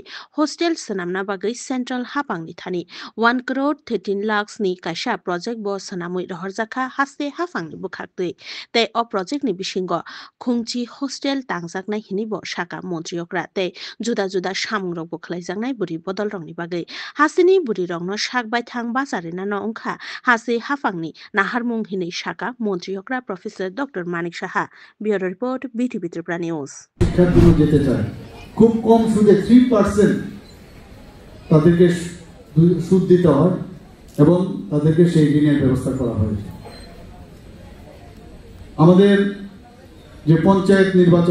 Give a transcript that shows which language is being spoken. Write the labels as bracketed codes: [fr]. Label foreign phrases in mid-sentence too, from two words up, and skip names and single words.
[trp] हस्टेल सनामना बागै सेन्ट्रल हापांनि थानि 1 करोड़ 13 लाख नि कायसा प्रोजेक्ट बो सनामुइ रहरजाखा हासे हाफांनि बुखाक्तै तै अ प्रोजेक्टनि बिसिंगो खुंची हस्टेल तांजाकनाय हिनिबो साका मन्त्रियकरा तै जुदा जुदा सामुं रंबो खलायजाकनाय बुरि बदल रंनि बागै हासिनि बुरिरंनो सागबाय थां बाजारेना न अंखा हासे हाफांनि नाहारमुं हिनै साका मन्त्रियकरा प्रोफेसर डॉक्टर मानिक साहा Bureau Report BTB Tripura News [bn] শিক্ষার্থীরা যেতে চায় খুব কম সুদে 3% তাদেরকে সুদ দিতে হয় এবং তাদেরকে সেই ঋণের ব্যবস্থা করা হয়েছে আমাদের যে পঞ্চায়েত নির্বাচন